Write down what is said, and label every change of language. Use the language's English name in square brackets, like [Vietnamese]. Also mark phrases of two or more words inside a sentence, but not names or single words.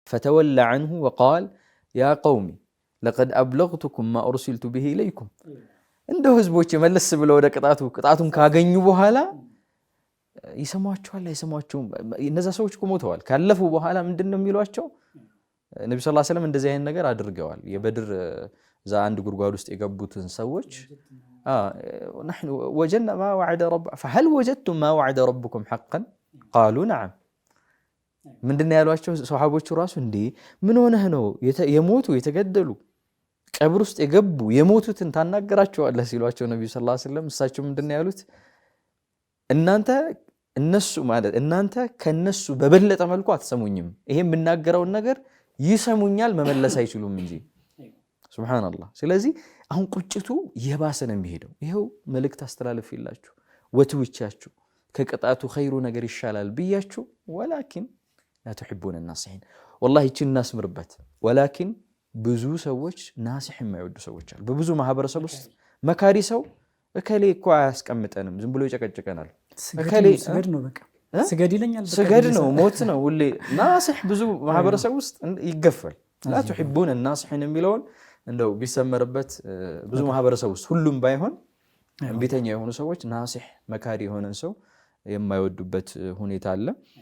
[Arabic] فتولى عنه وقال يا قوم لقد أبلغتكم ما أرسلت به إليكم عنده [Amharic] ህዝቦች መለስ ብለው ወደ ቅጣቱን ካገኙ በኋላ ይሰማቸዋል አይሰማቸውም እነዛ ሰዎች ቆሞተዋል ካለፉ በኋላ ምንድነው የሚሏቸው ነብዩ [Arabic] صلى الله عليه وسلم [Amharic] እንደዚህ አይነት ነገር አድርገዋል የበድር ዛ አንድ ጉርጓድ ውስጥ የገቡትን ሰዎች [Arabic] نحن وجدنا ما وعد رب فهل وجدتم ما وعد ربكم حقا قالوا نعم [Amharic] ምንድነው ያሏቸው ሱሐቦቹ ራሱ እንዴ ምን ሆነህ ነው የሞቱ የተገደሉ ቀብር ውስጥ የገቡ የሞቱትን ታናገራቸዋለህ ሲሏቸው ነብዩ [Arabic] صلى الله عليه وسلم [Amharic] እሳቸው ምንድነው ያሉት እናንተ ከነሱ በበለጠ መልኩ አትሰሙኝም ይሄ የምናገረው ነገር ይሰሙኛል መመለስ አይችሉም እንጂ ሱብሃንአላህ ስለዚህ አሁን ቁጭቱ የባሰ ነው የሚሄደው ይሄው መልእክት አስተላልፍላችሁ ወትውቻችሁ ከቅጣቱ ኸይሩ ነገር ይሻላል ብያችሁ [Arabic] ولكن لا تحبون الناصحين والله [Amharic] እቺን እናስምርበት ወላኪን ብዙ ሰዎች ናሲህ የማይወዱ ሰዎች አሉ በብዙ ማህበረሰብ ውስጥ መካሪ ሰው እከሌ እኮ አያስቀምጠንም ዝም ብሎ ይጨቀጭቀናል እከሌ ስገድ ነው በቃ ስገድ ይለኛል ስገድ ነው ሞት ነው ሁሌ ናሲህ ብዙ ማህበረሰብ ውስጥ ይገፋል [Arabic] لا تحبون الناصحين [Amharic] የሚለውን እንደው ቢሰመርበት ብዙ ማህበረሰብ ውስጥ ሁሉም ባይሆን ቢተኛ የሆኑ ሰዎች ናሲህ መካሪ የሆነን ሰው የማይወዱበት ሁኔታ አለ